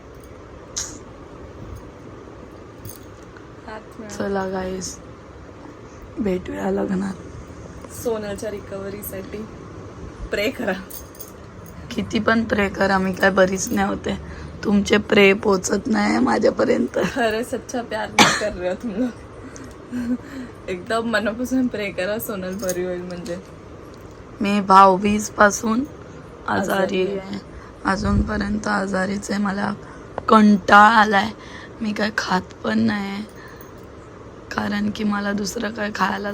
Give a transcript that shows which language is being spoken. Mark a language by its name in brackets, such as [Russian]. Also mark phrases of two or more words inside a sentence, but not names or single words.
[Marathi] चला गाईस भेटूया लग्नात. सोनलच्या रिकव्हरीसाठी प्रे करा. किती पण प्रे करा मी काय बरीच नाही होते. तुमचे प्रे पोचत नाही माझ्यापर्यंत. [Hindi] खरं सच्चा प्यार नाही कर रहे हो तुम लोग. [Marathi] एकदम मनापासून प्रे करा सोनल बरी होईल. म्हणजे मी 22 पासून आजारी आजारी आहे. अजूनपर्यंत आजारीच आहे. मला कंटाळा आलाय. मी काय खात पण नाही कारण की मला दुसरं काय खायलाच